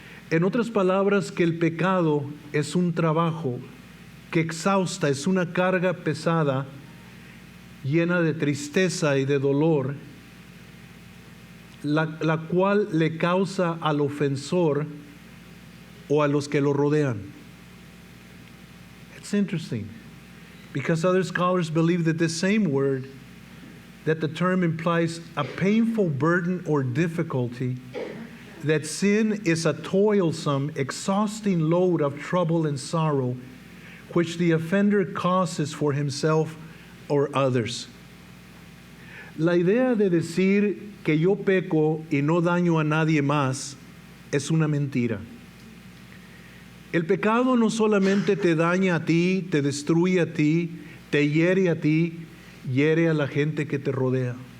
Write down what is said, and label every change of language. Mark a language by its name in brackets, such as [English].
[Spanish] En otras palabras, que el pecado es un trabajo que exhausta, es una carga pesada, llena de tristeza y de dolor, la cual le causa al ofensor o a los que lo rodean. [English] It's interesting, because other scholars believe that this same word, that the term implies a painful burden or difficulty, that sin is a toilsome, exhausting load of trouble and sorrow, which the offender causes for himself or others. [Spanish] La idea de decir que yo peco y no daño a nadie más es una mentira. El pecado no solamente te daña a ti, te destruye a ti, te hiere a ti, hiere a la gente que te rodea.